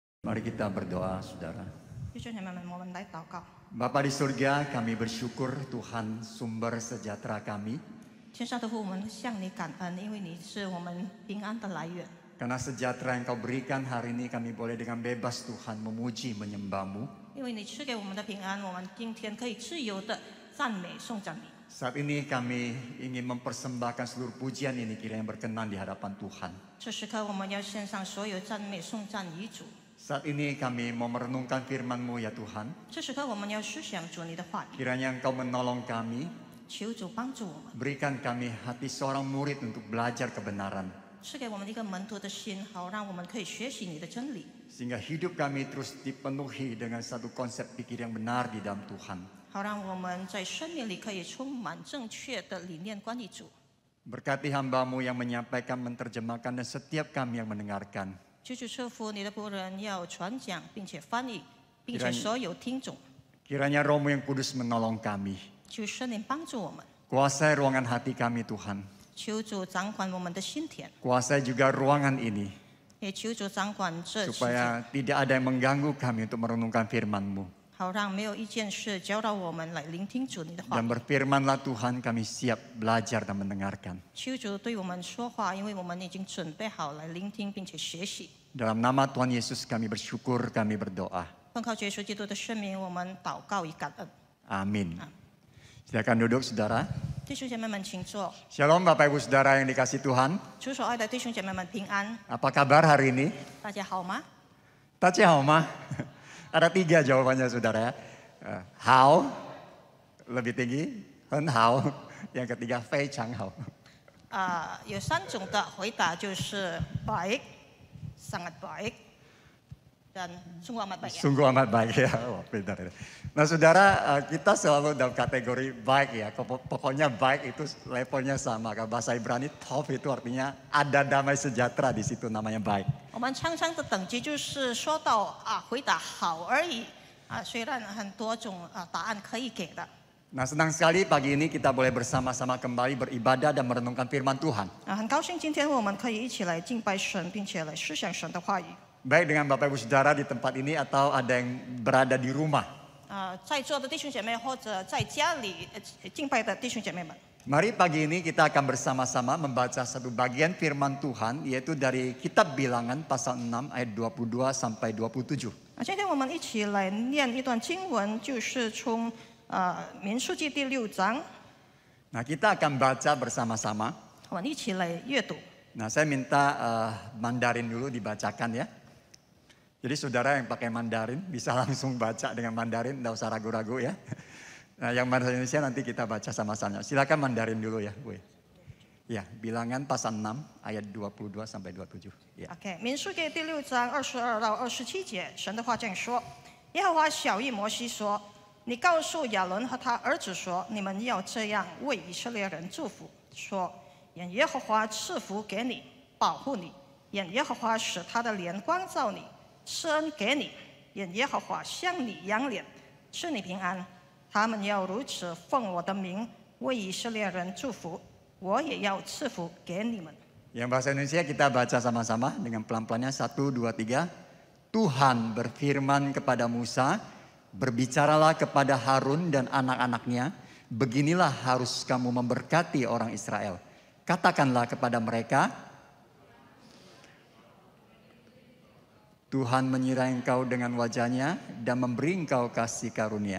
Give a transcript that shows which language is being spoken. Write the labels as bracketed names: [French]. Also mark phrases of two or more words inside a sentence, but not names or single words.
[Indonesian] Mari kita berdoa, saudara. [Chinese] 弟兄姐妹们，我们来祷告。 [Indonesian] Bapa di surga, kami bersyukur Tuhan sumber sejahtera kami. [Chinese] 天上的父，我们向你感恩，因为你是我们平安的来源。 [Indonesian] Karena sejahtera yang kau berikan hari ini kami boleh dengan bebas Tuhan memuji menyembah-Mu. [Chinese] 因为你赐给我们的平安，我们今天可以自由的赞美颂赞你。 [Indonesian] Saat ini kami ingin mempersembahkan seluruh pujian ini kiranya berkenan di hadapan Tuhan. [Chinese] 这时刻，我们要献上所有赞美颂赞于主。 [Indonesian] Saat ini kami mau merenungkan firman-Mu ya Tuhan. [Chinese] 这时刻，我们要思想主你的话语， [Indonesian] Kiranya Engkau menolong kami, [Chinese] 求主帮助我们， [Indonesian] berikan kami hati seorang murid untuk belajar kebenaran. [Chinese] 赐给我们一个门徒的心，好让我们可以学习你的真理， [Indonesian] Sehingga hidup kami terus dipenuhi dengan satu konsep pikir yang benar di dalam Tuhan. [Chinese] 好让我们在生命里可以充满正确的理念关于主。 [Indonesian] Berkati hamba-Mu yang menyampaikan, menerjemahkan dan setiap kami yang mendengarkan. [Chinese] 求主赐福你的仆人要传讲，并且翻译，并且所有听众， [Indonesian] Kiranya Roh-Mu yang kudus menolong kami. [Chinese] 求圣灵帮助我们， [Indonesian] Kuasai ruangan hati kami Tuhan. [Chinese] 求主掌管我们的心田， [Indonesian] Kuasai juga ruangan ini. [Chinese] 也求主掌管这世界， [Indonesian] Supaya tidak ada yang mengganggu kami untuk merenungkan firman-Mu. [Chinese] 好让没有一件事搅扰我们来聆听主你的话 [Indonesian] Dan。berfirmanlah Tuhan, kami siap belajar dan mendengarkan. [Chinese] 求主对我们说话，因为我们已经准备好来聆听并且学习。 [Indonesian] Dalam nama Tuhan Yesus kami bersyukur, kami berdoa. [Chinese] 奉靠主耶稣基督的圣名，我们祷告与感恩。 [Indonesian] Amin. Silakan duduk saudara. [Chinese] 弟兄姐妹们，请坐。 [Indonesian] Shalom Bapak Ibu Saudara yang dikasih Tuhan. [Chinese] 主所爱的弟兄姐妹们平安， [Indonesian] Apa kabar hari ini? [Chinese] 大家好吗？大家好 [Indonesian] Ada 3 jawabannya saudara ya. Hao, lebih tinggi. [Chinese] 很好. [Indonesian] Yang ketiga, [Chinese] 非常好. 有3种的回答，就是 [Indonesian] baik, sangat baik, dan sungguh amat baik. Sungguh amat baik ya. Wah, pintar ya. Nah saudara, kita selalu dalam kategori baik ya. Pokoknya baik itu levelnya sama. Kalau bahasa Ibrani, tov itu artinya ada damai sejahtera di situ namanya baik. [Chinese] 我们常常的等级就是说到回答好而已虽然很多种答案可以给的。 [Indonesian] Nah senang sekali pagi ini kita boleh bersama-sama kembali beribadah dan merenungkan firman Tuhan. [Chinese] 很高兴今天我们可以一起来敬拜神，并且来思想神的话语。 [Indonesian] Baik dengan Bapak Ibu Saudara di tempat ini atau ada yang berada di rumah. [Chinese] 在座的弟兄姐妹或者在家里敬拜的弟兄姐妹们， [Indonesian] Mari pagi ini kita akan bersama-sama membaca satu bagian firman Tuhan yaitu dari kitab Bilangan pasal 6 ayat 22 sampai 27. [Chinese] 今天我们一起来念一段经文，就是从民数记第6章， [Indonesian] Nah kita akan baca bersama-sama. [Chinese] 我们一起来阅读。 [Indonesian] Nah saya minta Mandarin dulu dibacakan ya. Jadi saudara yang pakai Mandarin bisa langsung baca dengan Mandarin, tidak usah ragu-ragu ya. Nah yang bahasa Indonesia nanti kita baca sama-sama. Silakan Mandarin dulu ya Bu. Ya, Bilangan pasal 6 ayat 22 sampai 27. Ya. [Chinese] OK，民数记第6章22到27节，神的话这样说：耶和华晓谕摩西说：“你告诉亚伦和他儿子说，你们要这样为以色列人祝福，说：愿耶和华赐福给你，保护你；愿耶和华使他的脸光照你，施恩给你；愿耶和华向你扬脸，赐你平安。他们要如此奉我的名为以色列人祝福，我也要赐福给你们。” [Indonesian] Yang bahasa Indonesia kita baca sama-sama dengan pelan-pelannya 1, 2, 3. Tuhan berfirman kepada Musa, berbicaralah kepada Harun dan anak-anaknya, beginilah harus kamu memberkati orang Israel. Katakanlah kepada mereka, Tuhan menyirai engkau dengan wajahnya dan memberi engkau kasih karunia.